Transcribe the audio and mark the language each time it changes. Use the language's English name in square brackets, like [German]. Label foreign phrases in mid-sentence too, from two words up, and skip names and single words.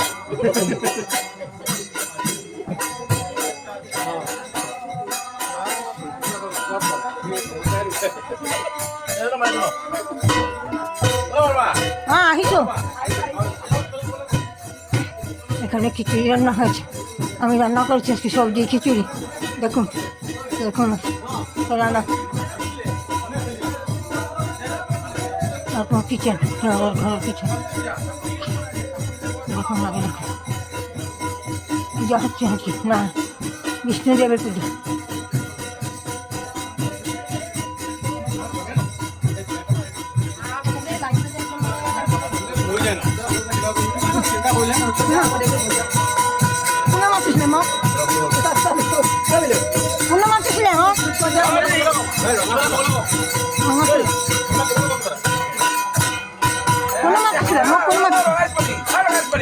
[Bangla] হ্যাঁ আহিছো এখানে খিচুড়ি রান্না হয়েছে আমি রান্না করেছি আজকে সবজি খিচুড়ি দেখুন দেখুন রান্না আপনার কিচেন ঘরের কিচেন দেখুন আগে দেখুন পূজা হচ্ছে নাকি না বিষ্ণুদেবের পুজো [Assamese] কোনে মাতিছিলে মোক কোনে মাতিছিলে মোক কোনে মাতিছিলে মোক কোনে মাতিছিলে